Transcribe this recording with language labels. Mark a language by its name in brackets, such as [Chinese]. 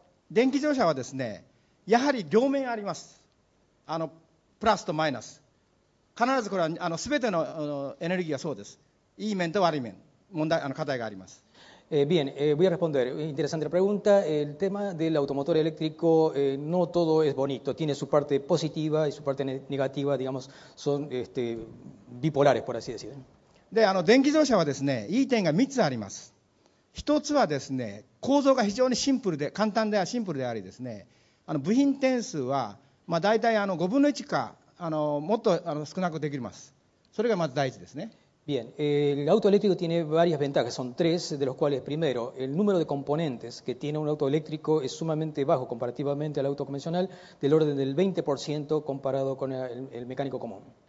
[Japanese] 電気自動車はですね、やはり両面あります。プラスとマイナス。必ずこれは全てのエネルギーがそうです。いい面と悪い面、課題があります。 [Spanish] Bien, voy a responder. Interesante la pregunta. El tema del automotor eléctrico, no todo es bonito. Tiene su parte positiva y su parte negativa, digamos, son bipolares, por así decir. [Japanese] で電気自動車はですね、いい点が3つあります。1つはですね、構造が非常にシンプルで簡単でシンプルでありですね、部品点数は大体5分の1かもっと少なくできます。それがまず第一ですね。 [Spanish] Bien, el auto eléctrico tiene varias ventajas, son tres, de los cuales primero, el número de componentes que tiene un auto eléctrico es sumamente bajo comparativamente al auto convencional, del orden del 20% comparado con el mecánico común.